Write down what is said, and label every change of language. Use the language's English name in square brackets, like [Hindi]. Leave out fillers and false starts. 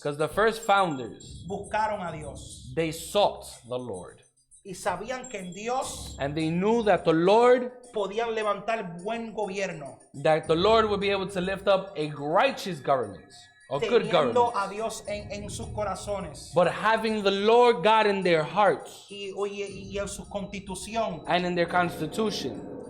[English] because the first founders, [Spanish] buscaron a Dios [English] they sought the Lord. [Spanish] y sabían que en Dios [English] And they knew that the Lord [Spanish] podían levantar buen gobierno, [English] would be able to lift up a righteous government, a good [Spanish] teniendo [English] government. [Spanish] a Dios en sus corazones [English] But having the Lord God in their hearts [Spanish] y en su constitución. [English] and in their constitution.